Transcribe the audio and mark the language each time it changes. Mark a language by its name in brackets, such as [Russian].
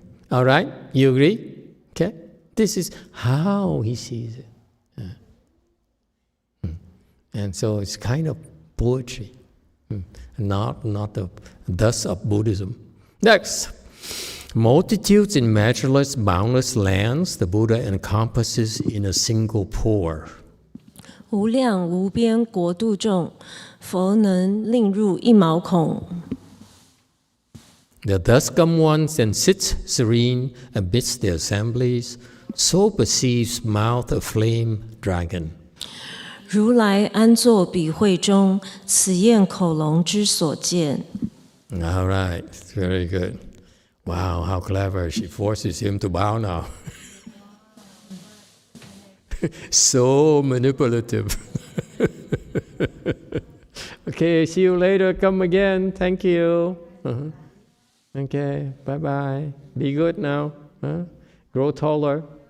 [English] All right, you agree? Okay, this is how he sees it, and so it's kind of poetry. Not the thus of Buddhism. Next, multitudes in measureless, boundless lands, the Buddha encompasses in a single pore. [Chinese] 无量无边国度中，佛能令入一毛孔。 [English] The thus come ones and sits serene amidst the assemblies, so perceives mouth a flame dragon. [Chinese] 如来安坐彼会中，此焰口龙之所见。 [English] All right, very good. Wow, how clever. She forces him to bow now. So manipulative. Okay, see you later. Come again. Thank you. Okay, bye-bye. Be good now. Grow taller.